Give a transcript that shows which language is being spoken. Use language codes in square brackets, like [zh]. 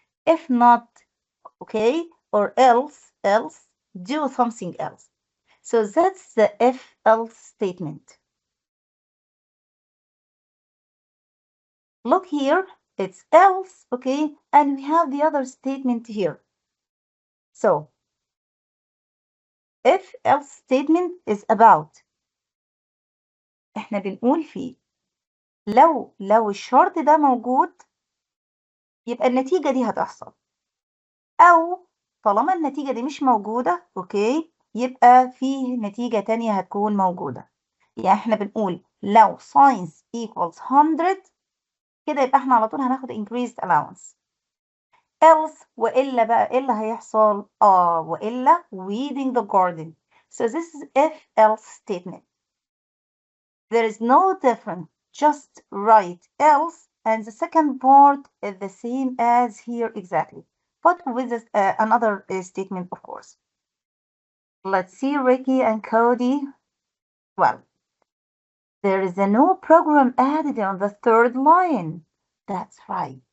[en] If not, okay, or else, do something else. So that's the if else statement. Look here, it's else, okay, and we have the other statement here. So, if else statement is about [ar] احنا بنقول فيه لو الشرط ده موجود يبقى النتيجة دي هتحصل، أو طالما النتيجة دي مش موجودة اوكي يبقى فيه نتيجة تانية هتكون موجودة. يعني احنا بنقول لو [en] science equals 100 [ar] كده يبقى احنا على طول هناخد [en] increased allowance. [ar] else وإلا بقى إيه اللي هيحصل؟ وإلا [en] weeding the garden. So this is if else statement. There is no difference. Just write else and the second part is the same as here exactly, but with another statement, of course. Let's see Ricky and Cody. Well, there is a new program added on the third line. That's right.